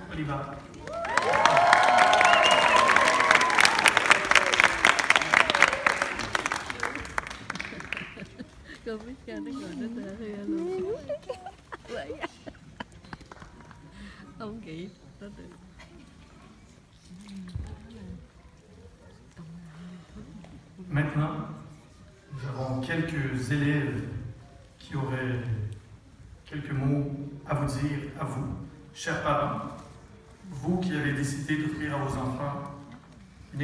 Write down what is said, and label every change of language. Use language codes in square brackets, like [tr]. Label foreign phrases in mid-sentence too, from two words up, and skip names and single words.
[vi] Oliva. Con biết cha nó gọi nó tên Hia luôn. Vậy á. Ông nghĩ nó được. [fr] Maintenant, nous avons quelques élèves qui auraient quelques mots à vous dire, à vous, chers parents, vous qui avez décidé d'offrir à vos enfants une